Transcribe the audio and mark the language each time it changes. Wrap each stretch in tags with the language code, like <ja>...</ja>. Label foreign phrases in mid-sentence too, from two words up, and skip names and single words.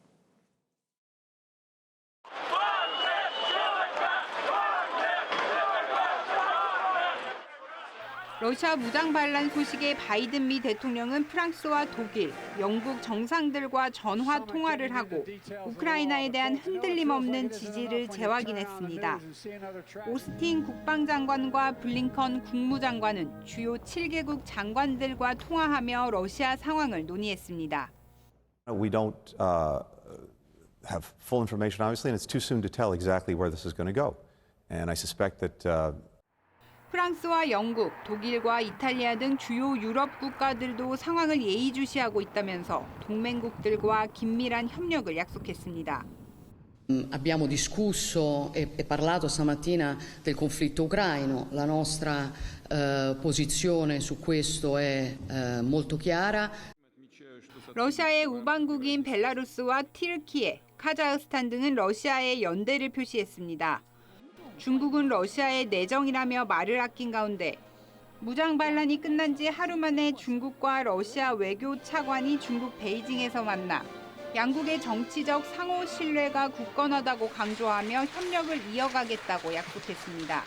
<ko>러시아 무장 반란 소식에 바이든 미 대통령은 프랑스와 독일, 영국 정상들과 전화 통화를 하고 우크라이나에 대한 흔들림 없는 지지를 재확인했습니다. 오스틴 국방장관과 블링컨 국무장관은 주요 7개국 장관들과 통화하며 러시아 상황을 논의했습니다.</ko> <en>We don't have full information, obviously, and it's too soon to tell exactly where this is going to go. And I suspect that</en> <ko>프랑스와 영국, 독일과 이탈리아 등 주요 유럽 국가들도 상황을 예의주시하고 있다면서 동맹국들과 긴밀한 협력을 약속했습니다.</ko> <it>Abbiamo discusso e parlato stamattina del conflitto ucraino. La nostra posizione su questo è molto chiara.</it> <ko>러시아의 우방국인 벨라루스와 티르키예, 카자흐스탄 등은 러시아의 연대를 표시했습니다. 중국은 러시아의 내정이라며 말을 아낀 가운데 무장 반란이 끝난 지 하루 만에 중국과 러시아 외교 차관이 중국 베이징에서 만나 양국의 정치적 상호 신뢰가 굳건하다고 강조하며 협력을 이어가겠다고 약속했습니다.</ko>